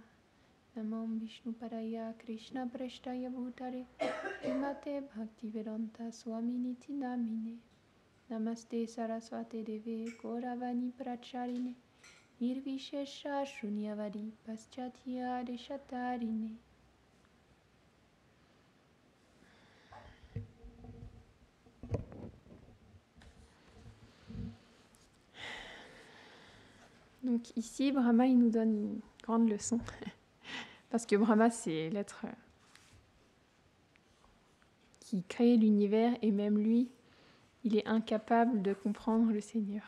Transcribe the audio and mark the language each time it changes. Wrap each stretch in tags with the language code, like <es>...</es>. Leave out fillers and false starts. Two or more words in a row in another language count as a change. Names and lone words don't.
<sa>नमो विष्णु पादाय कृष्ण प्रेष्ठाय भूतरे विमते भक्तिवेदान्त स्वामिनिति नामिने. नमस्ते सारस्वते देवे गौरवाणी प्रचारिणे निर्विशेष शून्यवादी पाश्चात्य देशतारिणे.</sa> <fr>Donc ici, Brahma, il nous donne une grande leçon. Parce que Brahma, c'est l'être qui crée l'univers et même lui, il est incapable de comprendre le Seigneur.</fr>